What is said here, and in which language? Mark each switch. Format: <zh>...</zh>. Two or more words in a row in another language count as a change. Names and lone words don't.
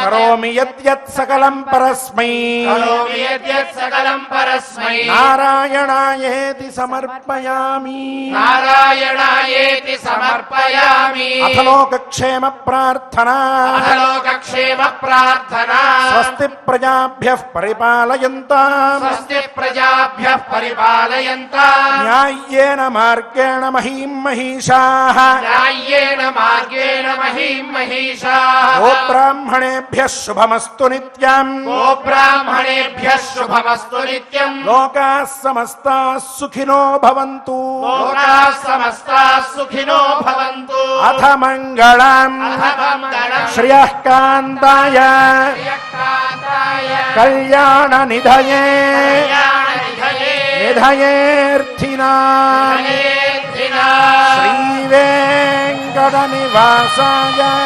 <sa>కరోమి యద్యత్ సకలం పరస్మై కరోమి యద్యత్ సకలం పరస్మై నారాయణాయేతి సమర్పయామి నారాయణాయేతి సమర్పయామి అథ లోకక్షేమ ప్రార్థనా అథ లోకక్షేమ ప్రార్థనా స్వస్తి ప్రజాభ్యః పరిపాలయంతాం స్వస్తి ప్రజాభ్యః పరిపాలయంతాం న్యాయ్యేన మార్గేణ మహీం మహిషాః న్యాయ్యేన మార్గేణ మహీం మహిషాః గో బ్రాహ్మణేభ్యః శుభమస్తు నిత్యం గో బ్రాహ్మణేభ్యः శుభమస్తు నిత్యం లోకాः సమస్తాः సుఖినో భవంతు లోకాः సమస్తాः సుఖినో భవంతు అథ మంగళం అథ మంగళం శ్రియః కాంతాయ శ్రియకాంతాయ కళ్యాణ నిధయే కళ్యాణనిధయే నిధయేర్థినా నిధయేర్థినా శ్రీవేంకట నివాసాయ</sa>